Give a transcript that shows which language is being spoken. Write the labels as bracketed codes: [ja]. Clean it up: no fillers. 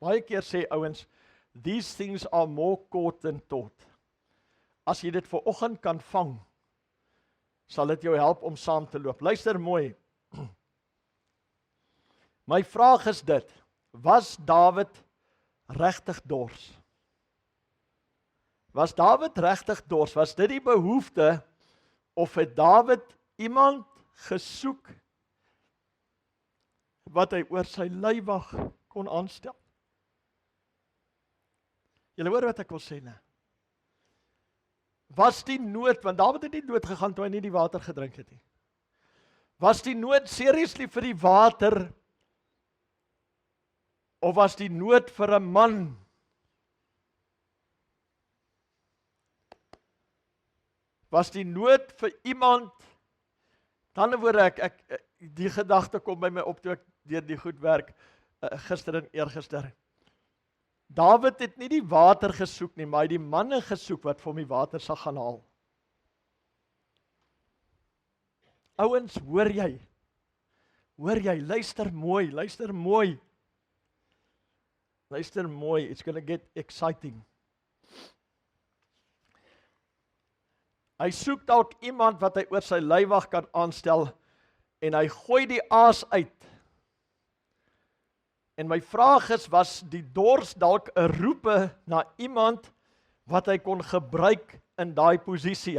[af] Baie keer sê ouens, [en] these things are more caught than taught. [af] As jy dit vir oggend kan vang, sal dit jou help om saam te loop. Luister mooi. My vraag is dit, was Dawid regtig dors? Was Dawid regtig dors? Was dit die behoefte, of het Dawid iemand gesoek wat hy oor sy leiwag kon aanstel? Julle hoor wat ek wil sê, né? Was die nood, want Dawid het nie dood gegaan toe hy nie die water gedrink het nie. Was die nood seriously vir die water, of was die nood vir 'n man? Was die nood vir iemand? Dan word ek die gedagte kom by my op toe ek deur die goed werk gister en eergister. Dawid het nie die water gesoek nie, maar hy het die manne gesoek wat vir hom die water sal gaan haal. Ouens, hoor jy? Hoor jy? Luister mooi, luister mooi. Luister mooi, [en] it's gonna get exciting. [af] Hy soek dalk iemand wat hy oor sy leiwag kan aanstel, en hy gooi die aas uit. En my vraag is, was die dors dalk 'n roepe na iemand wat hy kon gebruik in daai posisie?